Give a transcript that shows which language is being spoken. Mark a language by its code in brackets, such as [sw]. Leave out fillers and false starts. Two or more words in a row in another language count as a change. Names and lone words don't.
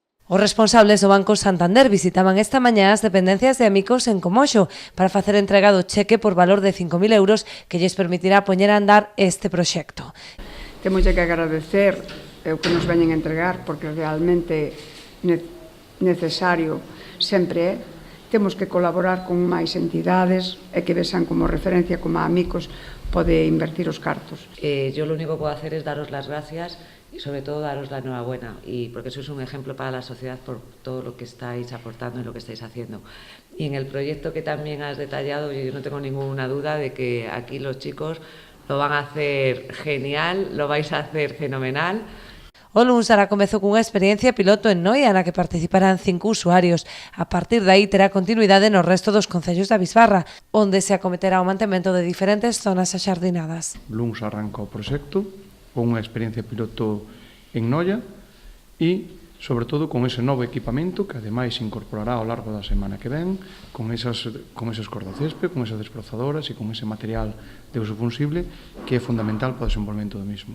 [gl] Os responsables do Banco Santander visitaban esta mañá as dependencias de Amicos en Comoxo para facer entrega do cheque por valor de 5.000 euros que lles permitirá poñer a andar este proxecto. Temos que agradecer o que nos veñen a entregar porque realmente necesario sempre é. Temos que colaborar con máis entidades e que vexan como referencia como a Amicos pode invertir os cartos. [es] Yo lo único que puedo hacer es daros las gracias y sobre todo daros la enhorabuena, y porque sois un ejemplo para la sociedad por todo lo que estáis aportando y lo que estáis haciendo. Y en el proyecto que también has detallado, yo no tengo ninguna duda de que aquí los chicos lo van a hacer genial, lo vais a hacer fenomenal. [gl] O luns dará comezo cunha experiencia piloto en Noia na que participarán 5 usuarios. A partir de aí terá continuidade no resto dos concellos da Bisbarra, onde se acometerá o mantemento de diferentes zonas axardinadas. Luns arranca o proxecto con unha experiencia piloto en Noia e, sobre todo, con ese novo equipamento que ademais se incorporará ao largo da semana que ven, con eses cordacésped, con esas desbrozadoras e con ese material de uso fungible que é fundamental para o desenvolvemento do mismo.